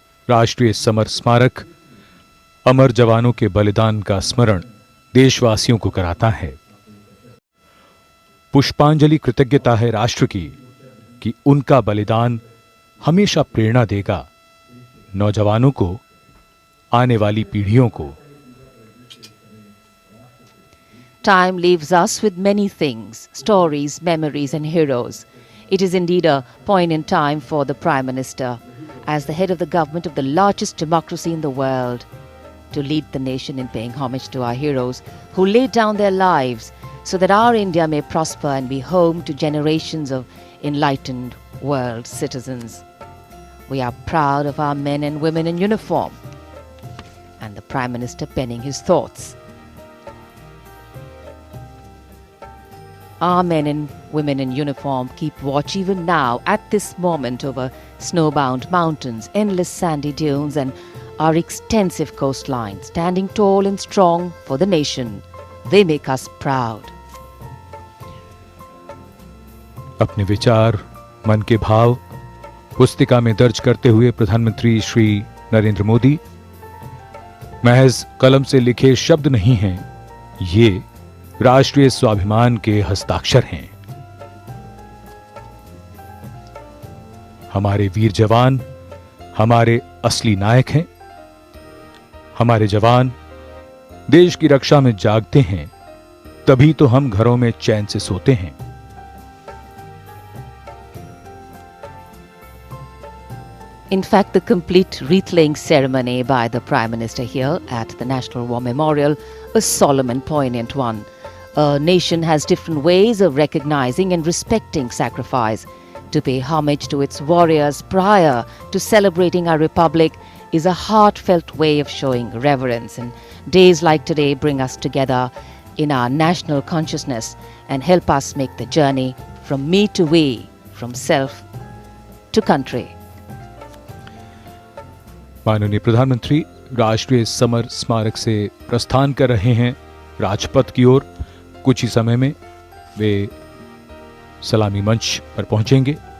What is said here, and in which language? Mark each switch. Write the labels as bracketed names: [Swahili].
[Hindi] राष्ट्रीय समर स्मारक अमर जवानों के बलिदान का स्मरण देशवासियों को कराता है। पुष्पांजलि कृतज्ञता है राष्ट्र की कि उनका बलिदान हमेशा प्रेरणा देगा नौजवानों को, आने वाली पीढ़ियों को। [English] Time leaves us with many things, stories, memories and heroes. It is indeed a poignant time for the Prime Minister, as the head of the government of the largest democracy in the world, to lead the nation in paying homage to our heroes who laid down their lives so that our India may prosper and be home to generations of enlightened world citizens. We are proud of our men and women in uniform, and the Prime Minister penning his thoughts. Our men and women in uniform keep watch even now at this moment over snowbound mountains, endless sandy dunes and our extensive coastline, standing tall and strong for the nation. They make us proud. [Hindi] अपने विचार, मन के भाव पुस्तिका में दर्ज करते हुए प्रधानमंत्री श्री नरेंद्र मोदी, महज कलम से लिखे शब्द नहीं हैं, ये राष्ट्रीय स्वाभिमान के हस्ताक्षर हैं। हमारे वीर जवान हमारे असली नायक हैं। हमारे जवान देश की रक्षा में जागते हैं, तभी तो हम घरों में चैन से सोते हैं। [English] In fact, the complete wreath-laying ceremony by the Prime Minister here at the National War Memorial, a solemn and poignant one. A nation has different ways of recognizing and respecting sacrifice. To pay homage to its warriors prior to celebrating our republic is a heartfelt way of showing reverence. And days like today bring us together in our national consciousness and help us make the journey from me to we, from self to country. [Hindi] माननीय प्रधानमंत्री राष्ट्रीय summer स्मारक से प्रस्थान कर रहे हैं राजपथ की ओर। कुछ ही समय में वे सलामी मंच पर पहुंचेंगे।